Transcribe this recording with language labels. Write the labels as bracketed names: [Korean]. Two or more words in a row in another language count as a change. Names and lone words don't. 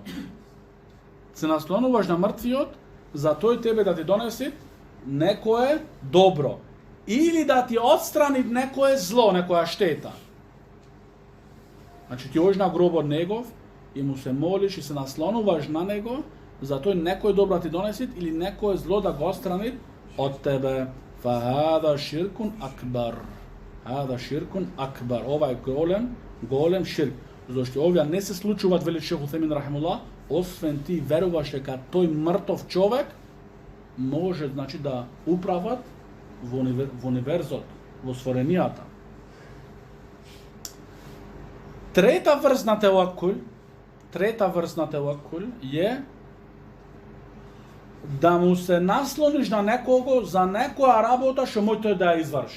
[Macedonian] Се наслонуваш на мртвиот за тој тебе да ти донеси некое добро. Или да ти отстрани некое зло, некоја штета. Значи ти одиш на гробот негов и му се молиш и се наслонуваш на него за тој некој добро да ти донеси или некое зло да го отстрани од тебе. [Arabic] فهذا شرك أكبر. هذا شرك أكبر. [Macedonian] Ова е голем ширк. Зашто овие не се случуваат, вели Шех Утемин рахимуллах, освен ти веруваш дека тој мртов човек може значи да управат во универзот, во стваренијата. Трета врст на таваккул е да му се наслониш на некого за некоја работа што може тој да ја изврши.